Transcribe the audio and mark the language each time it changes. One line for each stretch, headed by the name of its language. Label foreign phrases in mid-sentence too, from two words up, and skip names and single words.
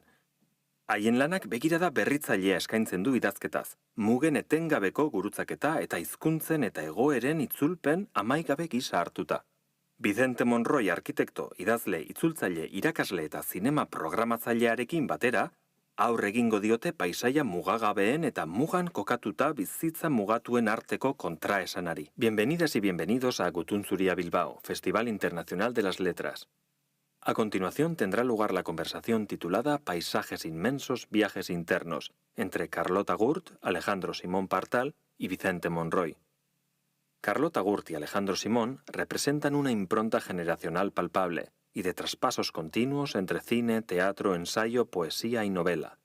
Basque: Haien lanak begirada berritzailea eskaintzen du idazketaz, mugen etengabeko gurutzaketa eta hizkuntzen eta egoeren itzulpen amaigabe gisa hartuta. Vicente Monroy arkitekto, idazle, itzultzaile, irakasle eta zinema programatzailearekin batera, aurre egingo diote paisaia mugagabeen eta mugan kokatuta bizitza mugatuen arteko kontraesanari.
Spanish: Bienvenidas y bienvenidos a Gutun Zuria Bilbao, Festival Internacional de las Letras. A continuación tendrá lugar la conversación titulada Paisajes inmensos, viajes internos, entre Carlota Gurt, Alejandro Simón Partal y Vicente Monroy. Carlota Gurt y Alejandro Simón representan una impronta generacional palpable y de traspasos continuos entre cine, teatro, ensayo, poesía y novela.